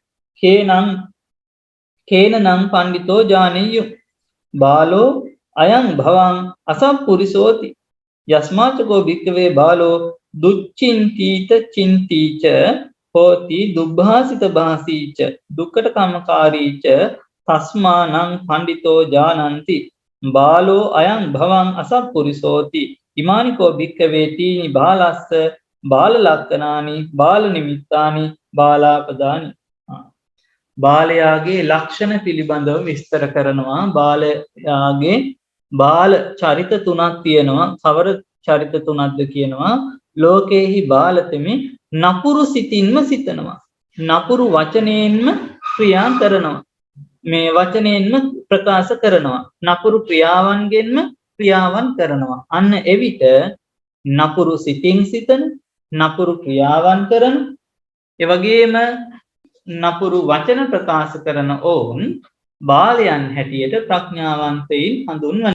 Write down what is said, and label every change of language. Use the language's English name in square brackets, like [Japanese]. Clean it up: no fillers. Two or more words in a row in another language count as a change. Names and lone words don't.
[Pali] කේනං පණ්ඩිතෝ ජානෙය්‍යු බාලෝ අයං භවං අසම්පුරිසෝති යස්මාචකෝ භික්ඛවේ බාලෝ දුච්චින්තිත චින්තිච හෝති දුබ්භාසිත භාසීච දුක්ඛට කම්මකාරීච තස්මානං පණ්ඩිතෝ ජානන්ති බාලෝ අයං භවං අසම්පුරිසෝති ඉමානිකෝ භික්ඛවේ තීනි බාලස්ස බාල ලක්ඛනානි බාල නිමිත්තානි බාලාපදානි [Sinhala] බාලයාගේ ලක්ෂණ පිළිබඳව විස්තර කරනවා බාලයාගේ බාල චරිත තුනක් තියෙනවා කවර චරිත තුනක්ද කියනවා ලෝකේහි බාලතෙමි නපුරු සිතින්ම සිතනවා නපුරු වචනයෙන්ම ක්‍රියා කරනවා මේ වචනයෙන්ම ප්‍රකාශ කරනවා නපුරු ක්‍රියාවන්ගෙන්ම ක්‍රියාවන් කරනවා අන්න එවිට නපුරු සිතින් සිතන නපුරු ක්‍රියාවන් කරන එවැගේම නපුරු වචන ප්‍රකාශ කරන ඔවුන් බාලයන් හැටියට ප්‍රඥාවන්තයින් හඳුන්වනවා.